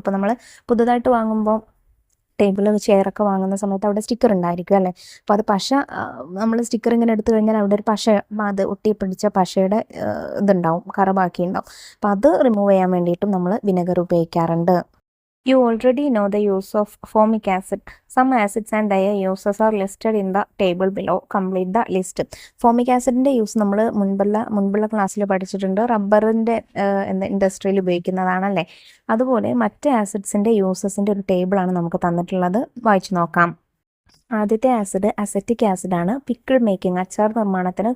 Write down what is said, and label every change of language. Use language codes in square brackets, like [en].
[ml] ഇപ്പോൾ നമ്മൾ പുതുതായിട്ട് വാങ്ങുമ്പോൾ ടേബിൾ ചെയറൊക്കെ വാങ്ങുന്ന സമയത്ത് അവിടെ സ്റ്റിക്കർ ഉണ്ടായിരിക്കും അല്ലേ. അപ്പോൾ അത് നമ്മൾ സ്റ്റിക്കർ ഇങ്ങനെ എടുത്തു കഴിഞ്ഞാൽ അവിടെ ഒരു അത് ഒട്ടിപ്പിടിച്ച പശയുടെ ഇതുണ്ടാവും, കറ ബാക്കിയുണ്ടാവും. അപ്പോൾ അത് റിമൂവ് ചെയ്യാൻ വേണ്ടിയിട്ടും നമ്മൾ വിനെഗർ ഉപയോഗിക്കാറുണ്ട്. [en] You already know the use of formic acid. Some acids and their uses are listed in the table below. Complete the list. [ml] Formic ആസിഡിൻ്റെ യൂസ് നമ്മൾ മുൻപുള്ള ക്ലാസ്സിൽ പഠിച്ചിട്ടുണ്ട്. റബ്ബറിൻ്റെ ഇൻഡസ്ട്രിയിൽ ഉപയോഗിക്കുന്നതാണല്ലേ. അതുപോലെ മറ്റ് ആസിഡ്സിൻ്റെ യൂസസിൻ്റെ ഒരു ടേബിളാണ് നമുക്ക് തന്നിട്ടുള്ളത്. വായിച്ചു നോക്കാം. ആദ്യത്തെ ആസിഡ് അസറ്റിക് ആസിഡാണ്. പിക്കിൾ മേക്കിംഗ്, അച്ചാർ നിർമ്മാണത്തിന്.